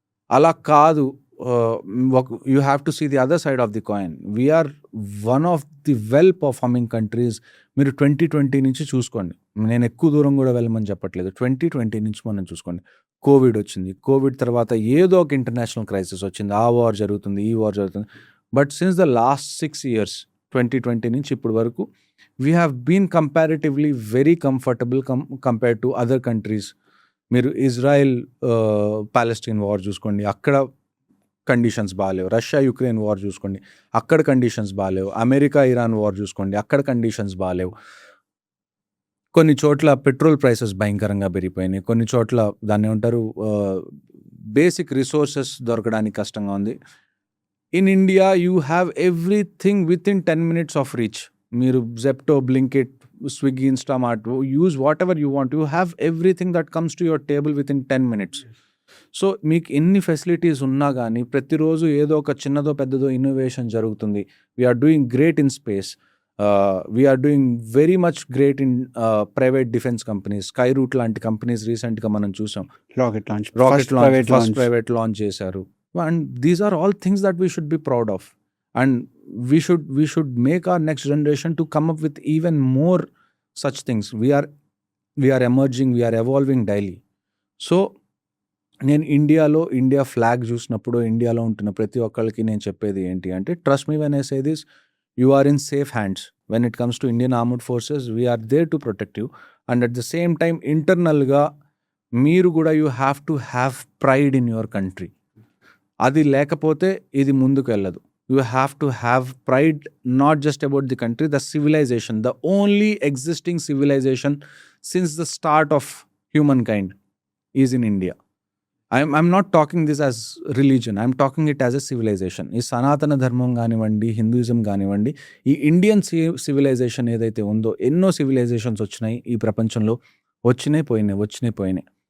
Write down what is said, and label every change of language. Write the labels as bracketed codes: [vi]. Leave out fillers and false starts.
[te] అలా కాదు, [en] You have to see the other side of the coin. We're one of the well performing countries. [te] మీరు 2020 నుంచి చూసుకోండి, నేను ఎక్కువ దూరం కూడా వెళ్ళమని చెప్పట్లేదు, 2020 నుంచి మనం చూసుకోండి. కోవిడ్ వచ్చింది, కోవిడ్ తర్వాత ఏదో ఒక ఇంటర్నేషనల్ క్రైసిస్ వచ్చింది, ఆ వార్ జరుగుతుంది, ఈ వార్ జరుగుతుంది. [en] but since the last 6 years, [te] 2020 నుంచి ఇప్పుడు వరకు, [en] we have been comparatively very comfortable compared to other countries. [te] మీరు ఇజ్రాయెల్ పాలెస్టైన్ వార్ చూసుకోండి, అక్కడ కండిషన్స్ బాగాలేవు. రష్యా యుక్రెయిన్ వార్ చూసుకోండి, అక్కడ కండిషన్స్ బాగాలేవు. అమెరికా ఇరాన్ వార్ చూసుకోండి, అక్కడ కండిషన్స్ బాగాలేవు. కొన్ని చోట్ల పెట్రోల్ ప్రైసెస్ భయంకరంగా పెరిగిపోయినాయి, కొన్ని చోట్ల దాన్ని ఏమంటారు, బేసిక్ రిసోర్సెస్ దొరకడానికి కష్టంగా ఉంది. [en] In India you have everything within 10 minutes of reach. మీరు Zepto, Blinkit, Swiggy, Instamart, use whatever you want, you have everything that comes to your table within 10 minutes. [te] So మీకు ఎన్ని facilities ఉన్నా కానీ ప్రతిరోజు ఏదో ఒక చిన్నదో పెద్దదో ఇన్నోవేషన్ జరుగుతుంది. [en] We're doing great in space, we're doing very much great in private defence companies. [te] Sky route లాంటి కంపెనీస్ రీసెంట్గా మనం చూసాం, [en] rocket launch [te] first private launch చేశారు. [en] And these are all things that we should be proud of. And we should make our next generation to come up with even more such things. We are emerging, we are evolving daily. So [te] నేను India flag చూసినప్పుడు, ఇండియాలో ఉంటున్న ప్రతి ఒక్కరికి నేను చెప్పేది ఏంటి అంటే, [en] Trust me when I say this, you are in safe hands when it comes to Indian armed forces. We're there to protect you. And at the same time ఇంటర్నల్గా [te] మీరు కూడా [en] You have to have pride in your country. [te] అది లేకపోతే ఇది ముందుకు వెళ్ళదు. [en] You have to have pride, not just about the country, the civilization, the only existing civilization since the start of humankind is in India. I'm not talking this as religion, I'm talking it as a civilization. [te] ఈ సనాతన ధర్మం కానివ్వండి, Hinduism కానివ్వండి, ఈ Indian civilisation ఏదైతే ఉందో, ఎన్నో civilisations వచ్చినాయి ఈ ప్రపంచంలో, వచ్చినాయి పోయినాయి.